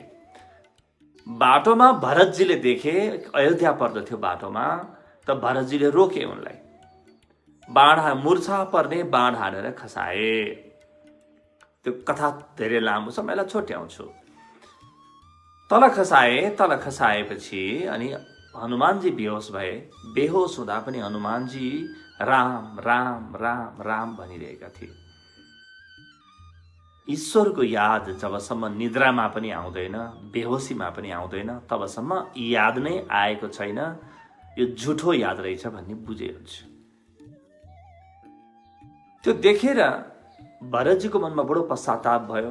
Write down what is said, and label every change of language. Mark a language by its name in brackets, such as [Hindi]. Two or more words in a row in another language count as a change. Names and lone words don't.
[Nepali] बाटोमा भरतजीले देखे, अयोध्या पर्दथ्यो बाटोमा, त भरतजीले रोके उनलाई। मूर्छा पर्ने बाण हानेर खसाए। त्यो कथा धेरै लामो छ, मैले छोट्याउँछु। तल खसाएपछि अनि हनुमानजी बेहोस भए। बेहोस हुँदा पनि हनुमानजी राम राम राम राम भनिरहेका थिए। ईश्वरको याद जबसम्म निद्रामा पनि आउँदैन, बेहोसीमा पनि आउँदैन, तबसम्म याद नै आएको छैन, यो झुठो याद रहेछ भन्ने बुझेहुन्छ। त्यो देखेर भरतजीको मनमा बडो पश्चाताप भयो।